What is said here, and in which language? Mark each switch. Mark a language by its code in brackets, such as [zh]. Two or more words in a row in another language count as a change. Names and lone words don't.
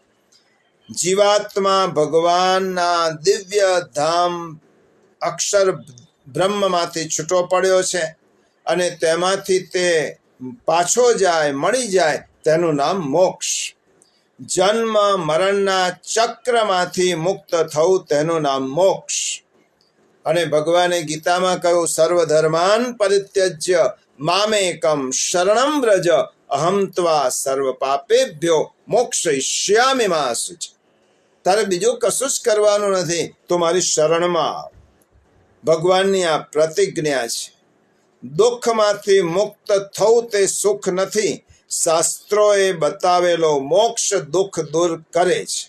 [gu] જીવાત્મા ભગવાનના દિવ્ય ધામ અક્ષર બ્રહ્મમાંથી છૂટો પડ્યો છે અને તેમાંથી તે પાછો જાય, મળી જાય, તેનું નામ મોક્ષ. જન્મ મરણના ચક્રમાંથી મુક્ત થવું તેનું નામ મોક્ષ. અને ભગવાને ગીતામાં કહ્યું, [sa] સર્વધર્માન પરિત્યજ્ય મામેકમ શરણમ વ્રજ અહમ ત્વા સર્વ પાપેભ્યો મોક્ષયિષ્યામિ મા શુચિ. [gu] તારે બીજું કશું જ કરવાનું નથી, તું મારી શરણમાં આવ. ભગવાનની આ પ્રતિજ્ઞા છે. દુઃખમાંથી મુક્ત થવું તે સુખ નથી. શાસ્ત્રોએ બતાવેલો મોક્ષ દુઃખ દૂર કરે છે.